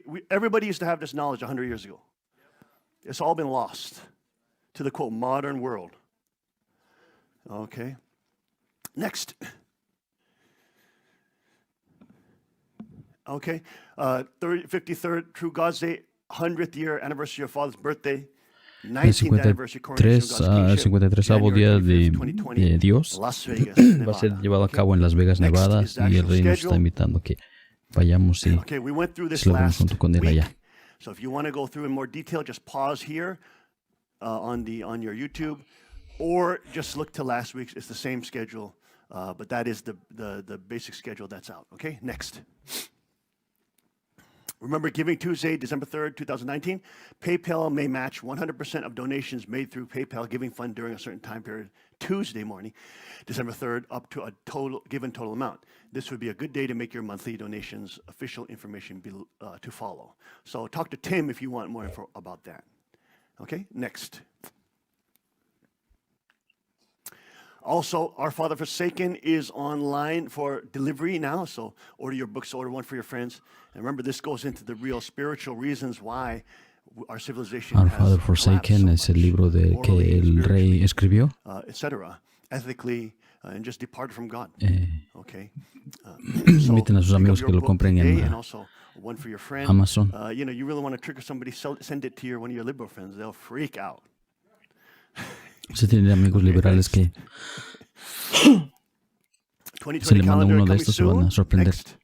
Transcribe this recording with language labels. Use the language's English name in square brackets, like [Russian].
[English] Everybody used to have this knowledge 100 years ago. It's all been lost to the, quote, modern world. Okay. Next. Okay. 53rd True God's Day, 100th year anniversary of your father's birthday. [Spanish] El 53º día de Dios va a ser llevado a cabo en Las Vegas, Nevada, y el Rey nos está invitando a que vayamos y celebremos junto con él allá. [English] So if you want to go through in more detail, just pause here on your YouTube, or just look to last week's. It's the same schedule, but that is the basic schedule that's out. Okay, next. Remember Giving Tuesday, December 3rd, 2019. PayPal may match 100% of donations made through PayPal Giving Fund during a certain time period, Tuesday morning, December 3rd, up to a given total amount. This would be a good day to make your monthly donations. Official information to follow. So talk to Tim if you want more info about that. Okay, next. Also, Our Father Forsaken is online for delivery now, so order your books, order one for your friends. And remember, this goes into the real spiritual reasons why our civilization [Spanish] Our Father Forsaken es el libro que el rey escribió. [English] Etc. Ethically, and just depart from God. Okay. [Spanish] Inviten a sus amigos que lo compren en Amazon. [English] You really want to trigger somebody, send it to one of your liberal friends. They'll freak out. [Spanish] Usted tiene amigos liberales que se le manda uno de estos, se van a sorprender.